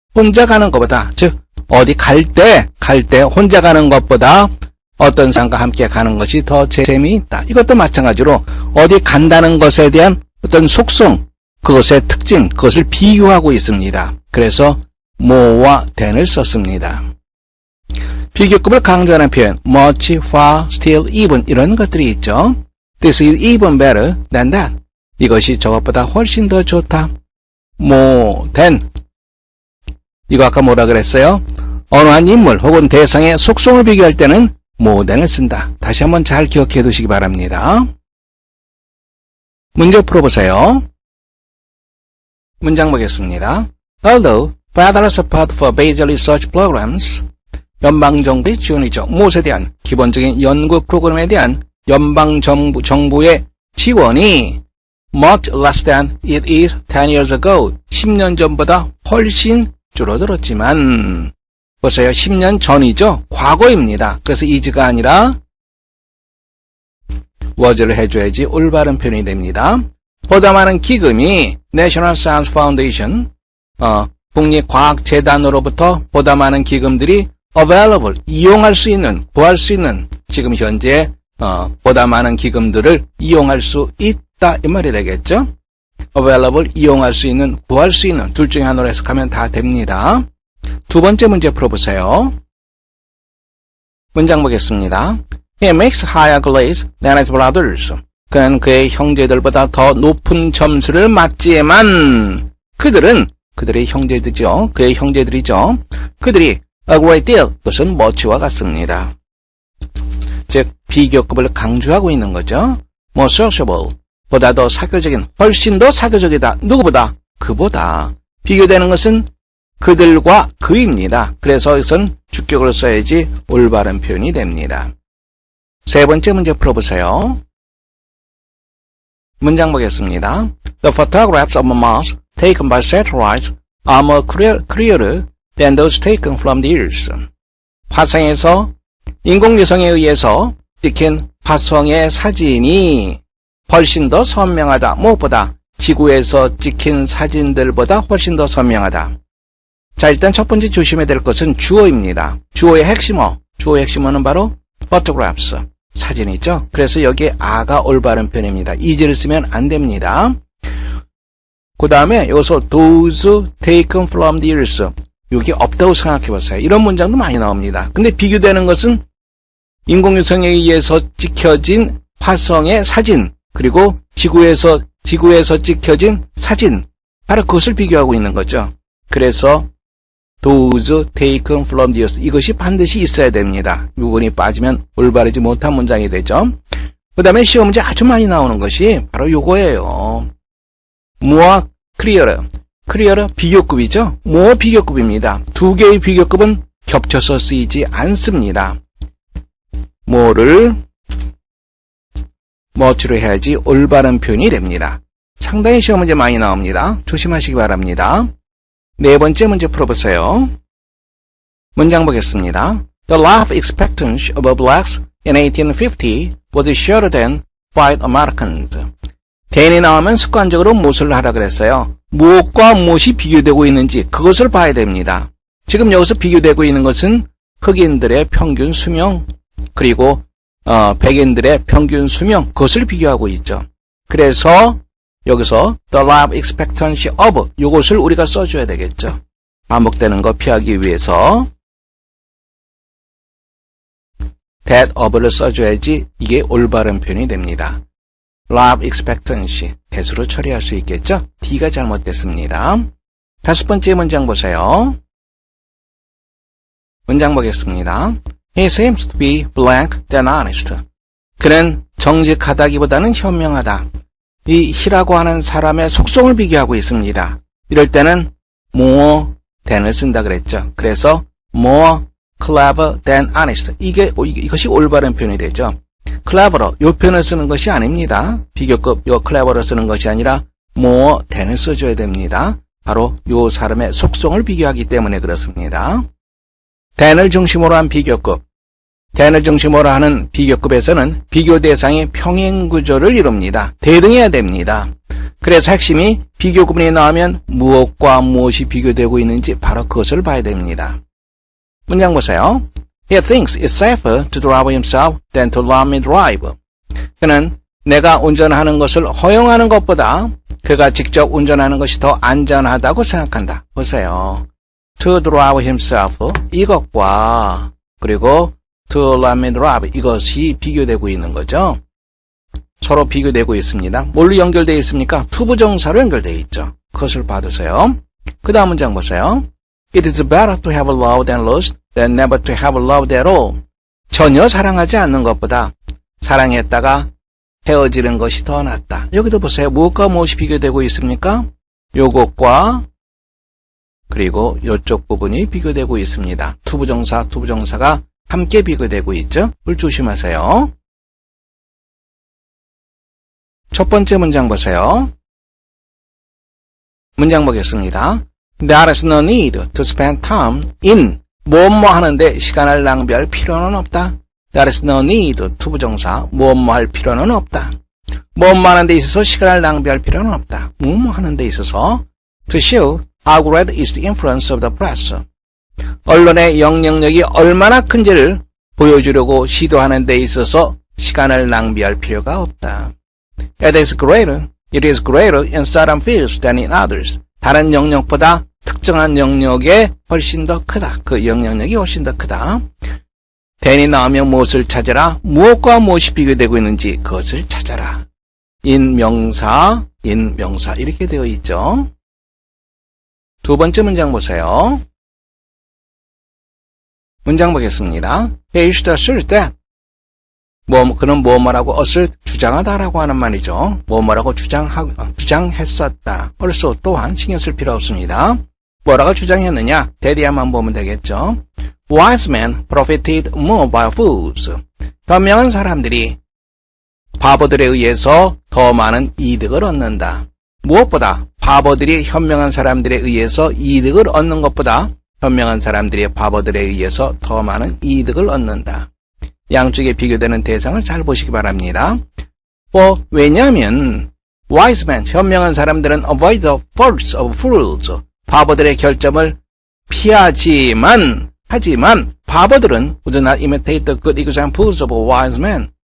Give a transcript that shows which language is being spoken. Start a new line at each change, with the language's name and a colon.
Korean: 혼자 가는 것보다 즉 어디 갈 때 혼자 가는 것보다 어떤 사람과 함께 가는 것이 더 재미있다. 이것도 마찬가지로 어디 간다는 것에 대한 어떤 속성, 그것의 특징, 그것을 비교하고 있습니다. 그래서 more와 than을 썼습니다. 비교급을 강조하는 표현, much, far, still, even 이런 것들이 있죠.
English: This is even better than that.
Korean: 이것이 저것보다 훨씬 더 좋다.
English: more than.
Korean: 이거 아까 뭐라 그랬어요? 어느 한 인물 혹은 대상의 속성을 비교할 때는 more than을 쓴다. 다시 한번 잘 기억해 두시기 바랍니다. 문제 풀어보세요. 문장 보겠습니다.
English: Although federal support for basic research programs,
Korean: 연방정부의 지원이죠. 무엇에 대한 기본적인 연구 프로그램에 대한 연방정부의 지원이
English: much less than it is 10 years ago.
Korean: 10년 전보다 훨씬 줄어들었지만 보세요. 10년 전이죠. 과거입니다. 그래서 is가 아니라 was를 해줘야지 올바른 표현이 됩니다. 보다 많은 기금이 National Science Foundation 국립과학재단으로부터 보다 많은 기금들이 available 이용할 수 있는 구할 수 있는 지금 현재 보다 많은 기금들을 이용할 수 있다 이 말이 되겠죠. available 이용할 수 있는 구할 수 있는 둘 중에 하나로 해석하면 다 됩니다. 두 번째 문제 풀어보세요. 문장 보겠습니다.
English: He makes higher grades than his brothers.
Korean: 그는 그의 형제들보다 더 높은 점수를 맞지만 그들의 형제들이죠. 그의 형제들이죠. 그들이 a great deal, 그것은 much와 같습니다. 즉 비교급을 강조하고 있는 거죠. more sociable, 보다 더 사교적인, 훨씬 더 사교적이다. 누구보다? 그보다. 비교되는 것은 그들과 그입니다. 그래서 여기서는 주격을 써야지 올바른 표현이 됩니다. 세 번째 문제 풀어보세요. 문장 보겠습니다.
English: The photographs of Mars taken by satellites are more clearer than those taken from the Earth.
Korean: 화성에서 인공위성에 의해서 찍힌 화성의 사진이 훨씬 더 선명하다. 무엇보다 지구에서 찍힌 사진들보다 훨씬 더 선명하다. 자, 일단 첫 번째 조심해야 될 것은 주어입니다. 주어의 핵심어. 주어의 핵심어는 바로 photographs. 사진이죠. 그래서 여기에 a가 올바른 표현입니다. is를 쓰면 안 됩니다. 그 다음에 여기서
English: those taken from the earth.
Korean: 여기 없다고 생각해 보세요. 이런 문장도 많이 나옵니다. 근데 비교되는 것은 인공위성에 의해서 찍혀진 화성의 사진, 그리고 지구에서 찍혀진 사진. 바로 그것을 비교하고 있는 거죠. 그래서
English: those taken from the earth.
Korean: 이것이 반드시 있어야 됩니다. 이 부분이 빠지면 올바르지 못한 문장이 되죠. 그 다음에 시험 문제 아주 많이 나오는 것이 바로 요거예요. more clearer. clearer 비교급이죠. more 비교급입니다. 두 개의 비교급은 겹쳐서 쓰이지 않습니다. more를 much로 해야지 올바른 표현이 됩니다. 상당히 시험 문제 많이 나옵니다. 조심하시기 바랍니다. 네 번째 문제 풀어보세요. 문장 보겠습니다.
English: The life expectancy of blacks in 1850 was shorter than white Americans.
Korean: 대인이 나오면 습관적으로 무엇을 하라 그랬어요? 무엇과 무엇이 비교되고 있는지 그것을 봐야 됩니다. 지금 여기서 비교되고 있는 것은 흑인들의 평균 수명 그리고 백인들의 평균 수명 그것을 비교하고 있죠. 그래서 여기서 the life expectancy of 이것을 우리가 써줘야 되겠죠. 반복되는 거 피하기 위해서 that of를 써줘야지 이게 올바른 표현이 됩니다. life expectancy 대수로 처리할 수 있겠죠. D가 잘못됐습니다. 다섯 번째 문장 보세요. 문장 보겠습니다.
English: He seems to be blank than honest.
Korean: 그는 정직하다기보다는 현명하다. 이 he라고 하는 사람의 속성을 비교하고 있습니다. 이럴 때는 more than을 쓴다 그랬죠. 그래서
English: more clever than honest.
Korean: 이것이 올바른 표현이 되죠. clever, 요 표현을 쓰는 것이 아닙니다. 비교급 요 clever를 쓰는 것이 아니라 more than을 써줘야 됩니다. 바로 요 사람의 속성을 비교하기 때문에 그렇습니다. than을 중심으로 한 비교급, than을 중심으로 하는 비교급에서는 비교 대상이 평행구조를 이룹니다. 대등해야 됩니다. 그래서 핵심이 비교구문이 나오면 무엇과 무엇이 비교되고 있는지 바로 그것을 봐야 됩니다. 문장 보세요.
English: He thinks it's safer to drive himself than to let me drive.
Korean: 그는 내가 운전하는 것을 허용하는 것보다 그가 직접 운전하는 것이 더 안전하다고 생각한다. 보세요.
English: To drive himself
Korean: 이것과 그리고
English: to let me drive
Korean: 이것이 비교되고 있는 거죠. 서로 비교되고 있습니다. 뭘로 연결되어 있습니까? 투부정사로 연결되어 있죠. 그것을 봐두세요. 그 다음 문장 보세요.
English: It is better to have loved and lost than never to have loved at all.
Korean: 전혀 사랑하지 않는 것보다 사랑했다가 헤어지는 것이 더 낫다. 여기도 보세요. 무엇과 무엇이 비교되고 있습니까? 요것과 그리고 이쪽 부분이 비교되고 있습니다. 투부정사, 투부정사가 함께 비교되고 있죠. 그걸 조심하세요. 첫 번째 문장 보세요. 문장 보겠습니다.
English: There is no need to spend time in
Korean: 뭐뭐 하는데 시간을 낭비할 필요는 없다.
English: There is no need
Korean: 투부정사 뭐뭐 할 필요는 없다. 뭐뭐 하는 데 있어서 시간을 낭비할 필요는 없다. 뭐뭐 하는 데 있어서
English: to show how great is the influence of the press.
Korean: 언론의 영향력이 얼마나 큰지를 보여주려고 시도하는 데 있어서 시간을 낭비할 필요가 없다.
English: It is greater in certain fields than in others.
Korean: 다른 영역보다 특정한 영역에 훨씬 더 크다. 그 영향력이 훨씬 더 크다. then이 나오면 무엇을 찾아라? 무엇과 무엇이 비교되고 있는지 그것을 찾아라. 인명사 이렇게 되어 있죠. 두 번째 문장 보세요. 문장 보겠습니다.
English: He should assert that.
Korean: 그는 뭐뭐라고 assert 주장하다라고 하는 말이죠. 뭐뭐라고 주장했었다. also 또한 신경 쓸 필요 없습니다. 뭐라고 주장했느냐? 대디야만 보면 되겠죠.
English: Wise men profited more by fools.
Korean: 현명한 사람들이 바보들에 의해서 더 많은 이득을 얻는다. 무엇보다 바보들이 현명한 사람들에 의해서 이득을 얻는 것보다 현명한 사람들이 바보들에 의해서 더 많은 이득을 얻는다. 양쪽에 비교되는 대상을 잘 보시기 바랍니다. 왜냐하면
English: wise men,
Korean: 현명한 사람들은
English: avoid the faults of fools.
Korean: 바보들의 결점을 피하지만 바보들은
English: would not imitate the good examples of wise men.